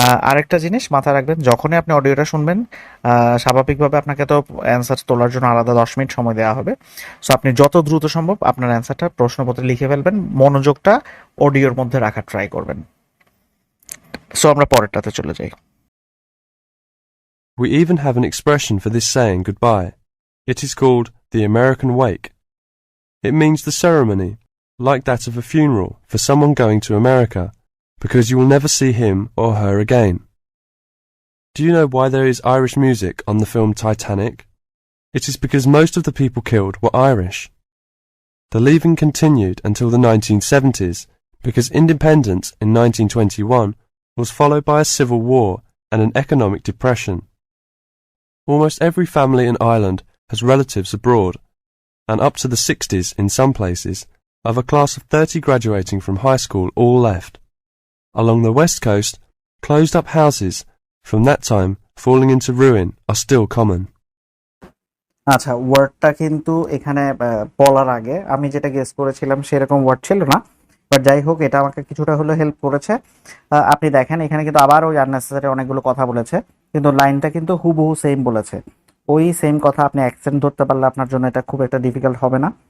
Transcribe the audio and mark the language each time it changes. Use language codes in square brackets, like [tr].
[bn] আরেকটা জিনিস মাথায় রাখবেন, যখনই আপনি অডিওটা শুনবেন স্বাভাবিকভাবে আপনাকে তো অ্যান্সার তোলার জন্য আলাদা 10 মিনিট সময় দেওয়া হবে। সো আপনি যত দ্রুত সম্ভব আপনার অ্যান্সারটা প্রশ্নপত্রে লিখে ফেলবেন, মনোযোগটা অডিওর মধ্যে রাখার ট্রাই করবেন। সো আমরা পরেরটাতে চলে যাই। [en] We even have an expression for this saying goodbye. It is called the American wake. It means the ceremony, like that of a funeral for someone going to America, because you will never see him or her again. Do you know why there is Irish music on the film Titanic? It is because most of the people killed were Irish. The leaving continued until the 1970s, because independence in 1921 was followed by a civil war and an economic depression. Almost every family in Ireland has relatives abroad, and up to the 60s in some places, of a class of 30 graduating from high school all left. Along the west coast, closed-up houses from that time falling into ruin are still common. [bn] আচ্ছা, ওয়ার্ডটা কিন্তু এখানে বলার আগে আমি যেটা guess করেছিলাম সেরকম ওয়ার্ড ছিল না, বাট যাই হোক এটা আমাকে কিছুটা হলেও হেল্প করেছে। আপনি দেখেন এখানে কিন্তু আবার ওই আননেসেসারি অনেকগুলো কথা বলেছে, কিন্তু লাইনটা কিন্তু হুবহু সেম বলেছে। ওই সেম কথা আপনি অ্যাকসেন্ট ধরতে পারলে আপনার জন্য এটা খুব একটা ডিফিকাল্ট হবে না।